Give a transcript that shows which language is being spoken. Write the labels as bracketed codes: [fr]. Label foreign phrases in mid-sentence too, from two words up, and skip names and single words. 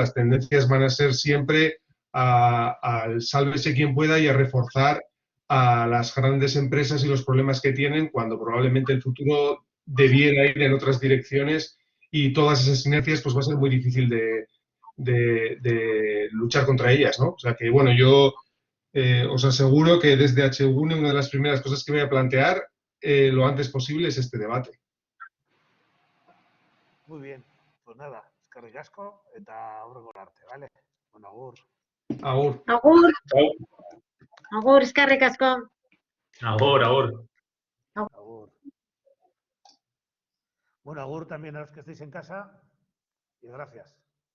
[es] Las tendencias van a ser siempre al sálvese quien pueda y a reforzar a las grandes empresas y los problemas que tienen cuando probablemente el futuro debiera ir en otras direcciones y todas esas inercias pues va a ser muy difícil de luchar contra ellas, ¿no? O sea que, bueno, yo os aseguro que desde HUNE una de las primeras cosas que voy a plantear lo antes posible es este debate. Muy bien, pues nada, [eu] eskerrik asko eta aurreko arte, ¿vale? Bueno, agur. Agur. Agur. Agur, eskerrik asko. Agur, agur. Agur. [es] Bueno, agur también a los que estéis en casa y gracias.